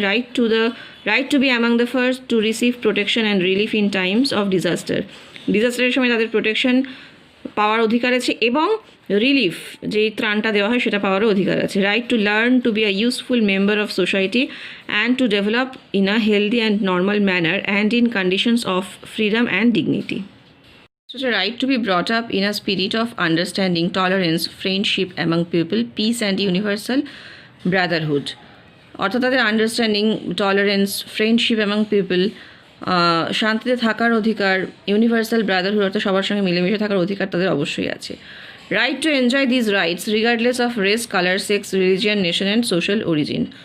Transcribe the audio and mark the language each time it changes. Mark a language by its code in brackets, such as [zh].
[en] right to be among the first to receive protection and relief in times of [bn] ডিজাস্টারের সময় তাদের protection পাওয়ার অধিকার আছে এবং রিলিফ যেই ত্রাণটা দেওয়া হয় সেটা পাওয়ারও অধিকার আছে। [en] Right to learn to be a useful member of society and to develop in a healthy and normal manner and in conditions of freedom and dignity. So, right to be brought up in a spirit of understanding, tolerance, friendship among people, peace and universal brotherhood. [bn] অর্থাৎ তাদের understanding, tolerance, [en] friendship among people, [bn] শান্তিতে থাকার অধিকার, universal Brotherhood অর্থাৎ সবার সঙ্গে মিলেমিশে থাকার অধিকার তাদের অবশ্যই আছে। [en] Right to enjoy these rights regardless of race, colour, sex, religion, nation and social origin.